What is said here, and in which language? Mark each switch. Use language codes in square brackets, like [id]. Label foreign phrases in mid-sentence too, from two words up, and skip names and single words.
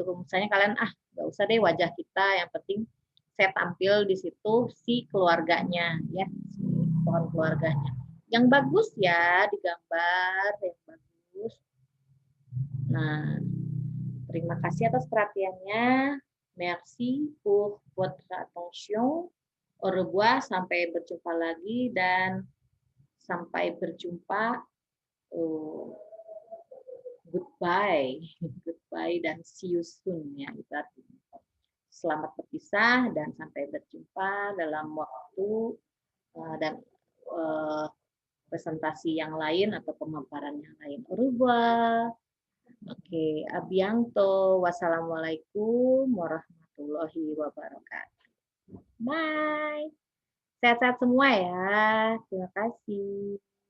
[id] Misalnya kalian nggak usah deh wajah kita, yang penting saya tampil di situ si keluarganya ya, si pohon keluarganya. Yang bagus ya digambar yang bagus. Nah, terima kasih atas perhatiannya. [fr] Merci pour votre attention. Au revoir, [id] sampai berjumpa lagi dan sampai berjumpa. [en] Goodbye, goodbye dan see you soon ya. [id] Itu artinya. Selamat berpisah dan sampai berjumpa dalam waktu dan presentasi yang lain atau pemaparan yang lain. [fr] Au revoir. [id] Oke, abianto. [ar] والسلام عليكم ورحمة الله وبركاته. [id] Bye. Sehat-sehat semua ya. Terima kasih.